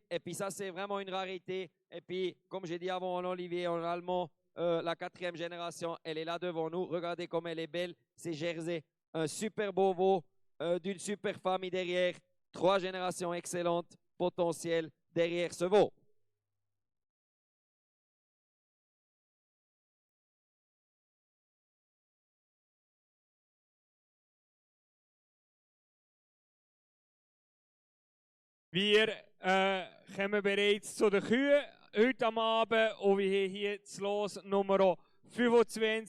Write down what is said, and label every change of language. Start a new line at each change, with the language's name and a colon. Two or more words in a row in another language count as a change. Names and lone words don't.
French: Et puis ça, c'est vraiment une rareté. Et puis, comme j'ai dit avant, en Olivier, en allemand, la 4e génération, elle est là devant nous. Regardez comme elle est belle. C'est Jersey. Un super beau veau d'une super famille derrière. 3 générations excellentes, potentielles derrière ce veau.
German: Wir kommen bereits zu den Kühen heute am Abend und wir haben hier das Los Nummer 25